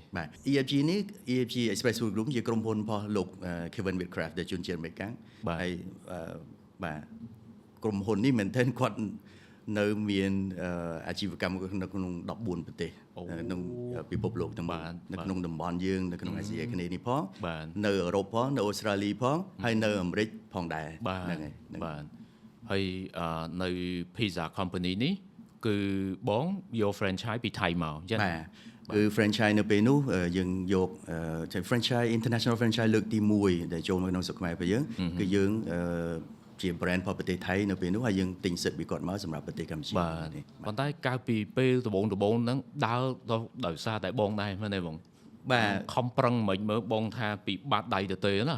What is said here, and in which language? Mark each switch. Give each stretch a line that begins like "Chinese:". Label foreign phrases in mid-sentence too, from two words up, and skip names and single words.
Khmer: បាទ EFG នេះ EFG Express Food Group ជាក្រុមហ៊ុនរបស់លោក Kevin Whitcraft ដែលជនជាតិអាមេរិកហើយបាទក្រុមហ៊ុននេះមែនទែនគាត់នៅមានអាជីវកម្មនៅក្នុង14ប្រទេសក្នុងពិភពលោកទាំងមូលនៅក្នុងតំបន់យើងនៅក្នុងអាស៊ីអាគ្នេយ៍នេះផងនៅអឺរ៉ុបផងនៅអូស្ត្រាលីផងហើយនៅអាមេរិកផងដែរ ហ្នឹងហើយបាទហើយនៅ Pizza Company នេះគឺបងយក franchise ពីថៃមកអញ្ចឹង បាទគឺ franchise នៅពេលនោះយើងយក franchise
English: international franchise
Khmer: លើកទី1ដែលចូលមកក្នុងស្រុកខ្មែររបស់យើងគឺយើងជា brand របស់ប្រទេសថៃនៅពេលនោះហើយយើងទិញសិទ្ធិពីគាត់មកសម្រាប់ប្រទេសកម្ពុជា បាទប៉ុន្តែកាលពីពេលដំបូងហ្នឹងដើរដោយសារតែបងដែរមែនទេបង បាទ ខំប្រឹងមិនមើលបងថាពីបាត់ដៃទៅទេណា